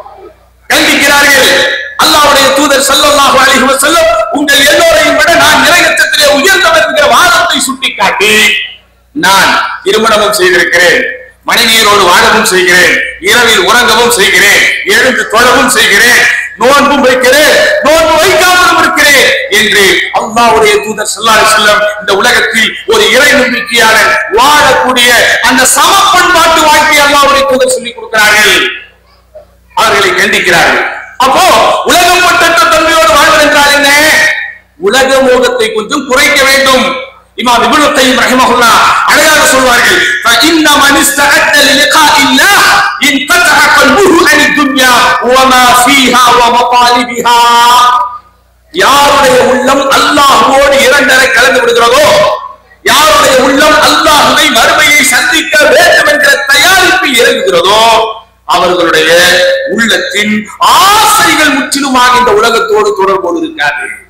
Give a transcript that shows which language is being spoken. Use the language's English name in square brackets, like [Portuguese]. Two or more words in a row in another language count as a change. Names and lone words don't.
[Tamil] அல்லாஹ்வுடைய தூதர் [Arabic] صلى الله عليه وسلم [Tamil] உங்கள் எல்லோரையும் விட நான் நிறையத்திலே உயர்ந்தவர் என்கிற வாதத்தை சுட்டிக்காட்டி, நான் திருமணமும் செய்திருக்கிறேன், மனைவியரோடு வாழவும் செய்கிறேன், இரவில் உறங்கவும் செய்கிறேன், எழுந்து தொழவும் செய்கிறேன், நோன்பும் வைக்கிறேன், நோன்பு வைக்காமலும் இருக்கிறேன் என்று அல்லாஹ்வுடைய தூதர் [Arabic] صلى الله عليه وسلم [Tamil] இந்த உலகத்தில் ஒரு இறை நம்பிக்கையாளர் வாழக்கூடிய அந்த சமப்பண்பாட்டு வாழ்க்கையை அல்லாஹ்வுடைய தூதர் சொல்லிக் கொடுக்கிறார்கள். அவர்களை கண்டிக்கிறார்கள். அப்போ உலகம் பட்டற்ற தன்மையோடு வாழ்வது என்றால் என்ன? உலக மோகத்தை கொஞ்சம் குறைக்க வேண்டும். இமாம் இப்னு கையம் ரஹிமஹுல்லாஹ் அழகாக சொல்வார்கள், [Arabic] فإن من استعد للقاء الله انقطع قلبه عن الدنيا وما فيها ومطالبها. [Tamil] யாருடைய உள்ளம் அல்லாஹ்வோடு இரண்டரை கலந்து விடுகிறதோ, யாருடைய உள்ளம் அல்லாஹ்வை மறுமையை சந்திக்க வேண்டும் என்கிற தயாரிப்பில் இறங்குகிறதோ, அவர்களுடைய உள்ளத்தின் ஆசைகள் முற்றிலுமாக இந்த உலகத்தோடு தொடர்போடு இருக்காது.